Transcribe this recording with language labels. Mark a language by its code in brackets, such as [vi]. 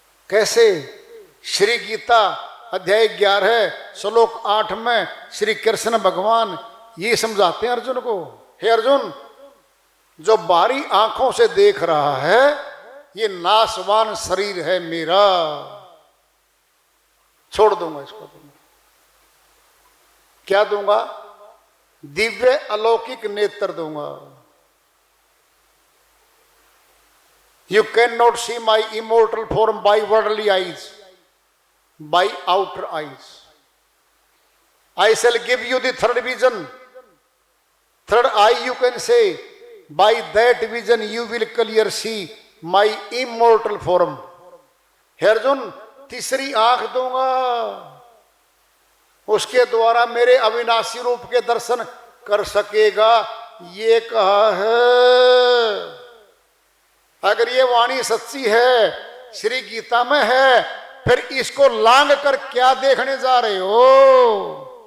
[hi] कैसे? श्री गीता अध्याय 11 श्लोक 8 में श्री कृष्ण भगवान ये समझाते हैं अर्जुन को, हे अर्जुन, जो बाहरी आंखों से देख रहा है ये नाशवान शरीर है मेरा, छोड़ दूंगा इसको। तुम क्या दूंगा? दिव्य अलौकिक नेत्र दूंगा। [en] You cannot see my immortal form by worldly eyes, by outer eyes. I shall give you the third vision, third eye you can say, by that vision you will clearly see my immortal form. [hi] हे अर्जुन, तीसरी आंख दूंगा, उसके द्वारा मेरे अविनाशी रूप के दर्शन कर सकेगा, ये कहा है। अगर ये वाणी सच्ची है, श्री गीता में है, फिर इसको लांग कर क्या देखने जा रहे हो?